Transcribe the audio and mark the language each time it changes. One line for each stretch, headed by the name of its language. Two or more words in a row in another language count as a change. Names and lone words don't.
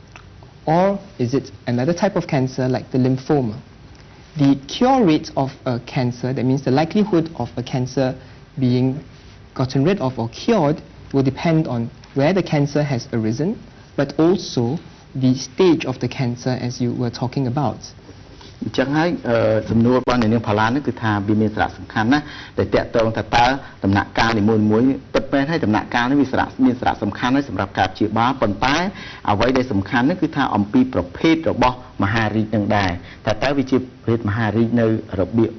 English: Or is it another type of cancer like the lymphoma? The cure rate of a cancer, that means the likelihood of a cancer being gotten rid of or cured, will depend on where the cancer has arisen, but also the stage of the cancer as you were talking about.
Khmer: អញ្ចឹងហើយសំណួររបស់អ្នកនាងផាឡានេះគឺថាវាមានសារៈសំខាន់ណាស់ដែលតកតងថាតើដំណាក់កាលនីមួយៗពិតមែនហើយដំណាក់កាលនេះមានសារៈសំខាន់ហើយសម្រាប់ ការព្យាបាលប៉ុន្តែអ្វីដែលសំខាន់នោះគឺថាអំពីប្រភេទរបស់មហារីកនឹងដែរថាតើវាជាប្រភេទមហារីកនៅរបៀប